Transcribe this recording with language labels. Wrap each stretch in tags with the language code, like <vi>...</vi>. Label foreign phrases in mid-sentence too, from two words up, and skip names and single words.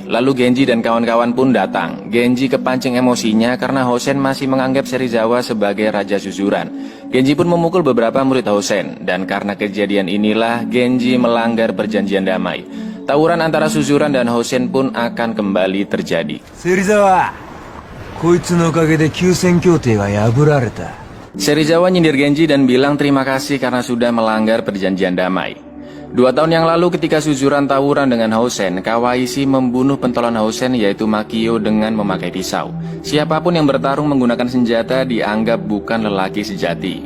<id>Lalu Genji dan kawan-kawan pun datang. Genji kepancing emosinya karena Hosen masih menganggap Serizawa sebagai raja Suzuran. Genji pun memukul beberapa murid Hosen. Dan karena kejadian inilah Genji melanggar perjanjian damai. Tawuran antara Suzuran dan Hosen pun akan kembali terjadi.</id> <ja>Serizawa, こいつのおかげで休戦協定は破られた.</ja> <id>Serizawa nyindir Genji dan bilang terima kasih karena sudah melanggar perjanjian damai. 2 tahun yang lalu ketika Suzuran tawuran dengan Hosen, Kawaishi membunuh pentolan Hosen yaitu Makio dengan memakai pisau. Siapapun yang bertarung menggunakan senjata dianggap bukan lelaki sejati.</id>